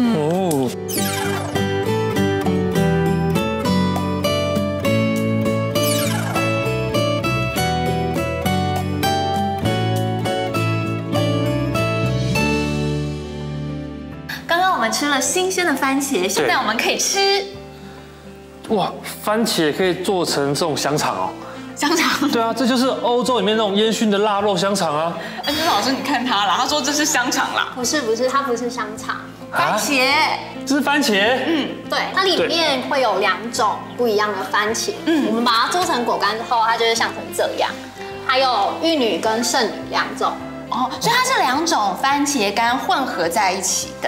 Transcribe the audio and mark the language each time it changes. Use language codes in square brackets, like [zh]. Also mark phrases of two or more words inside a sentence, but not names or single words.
[zh] 我們吃了新鮮的番茄，現在我們可以吃。哇，番茄可以做成這種香腸哦。香腸？對啊，這就是歐洲裡面那種煙燻的臘肉香腸啊。安君老師，你看他啦，他說這是香腸啦。不是，它不是香腸，番茄。這是番茄？對，它裡面會有2種不一樣的番茄。我們把它做成果乾之後，它就會像成這樣。還有玉女跟聖女2種。所以它是2種番茄乾混合在一起的。